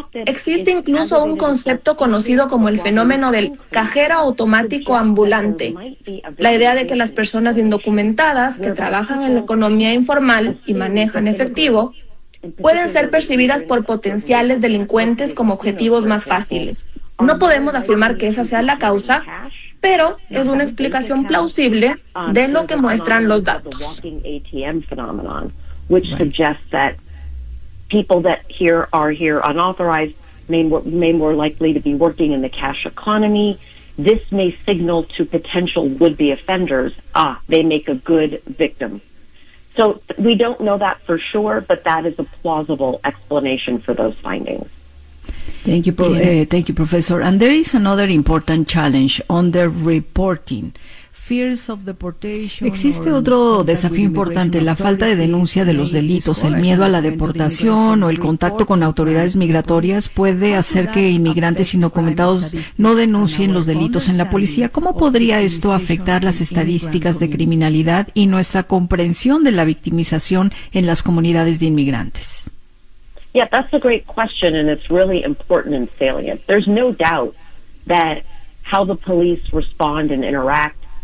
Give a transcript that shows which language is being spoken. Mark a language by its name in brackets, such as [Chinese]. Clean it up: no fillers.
[Spanish] Existe incluso un concepto conocido como el fenómeno del cajero automático ambulante, la idea de que las personas indocumentadas que trabajan en la economía informal y manejan efectivo pueden ser percibidas por potenciales delincuentes como objetivos más fáciles. No podemos afirmar que esa sea la causa, pero es una explicación plausible de lo que muestran los datos. [English] Walking ATM phenomenon, which suggests that people that here are here unauthorized may more likely to be working in the cash economy. This may signal to potential would-be offenders, ah, they make a good victim. So we don't know that for sure, but that is a plausible explanation for those findings. Thank you, thank you, Professor. And there is another important challenge on the reporting. [Spanish] Existe otro desafío importante, la falta de denuncia de los delitos, el miedo a la deportación o el contacto con autoridades migratorias puede hacer que inmigrantes indocumentados no denuncien los delitos en la policía. ¿Cómo podría esto afectar las estadísticas de criminalidad y nuestra comprensión de la victimización en las comunidades de inmigrantes? [English] Yeah, that's a great question, and it's really important and salient. There's no doubt that how the police respond and interact.